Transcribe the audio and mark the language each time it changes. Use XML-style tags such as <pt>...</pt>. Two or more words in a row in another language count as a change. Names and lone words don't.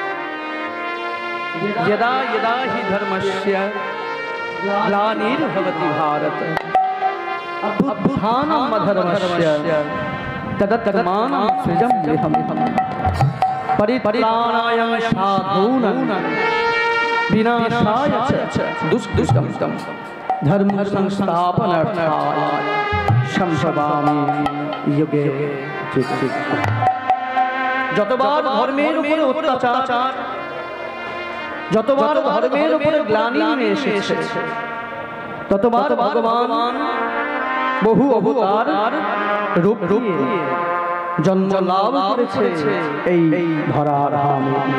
<sa>যদা যদা হি ধর্মস্য গ্লানির্ভবতি ভারত অভ্যুত্থানম অধর্মস্য তদাত্মানং সৃজম্যহম পরিত্রাণায় সাধূনাং विनाशाय दुष्कृतं धर्म संस्थापनार्थाय संभवामि युगे युगे।</sa> <bn>যতবার ধর্মের উপরে অত্যাচার, যতবার ধর্মের উপরে গ্লানি নিয়ে এসেছে, ততবার ভগবান বহু অবতার রূপ দিয়ে জন্ম লাভ করেছে এই ধরার ধামে।</bn>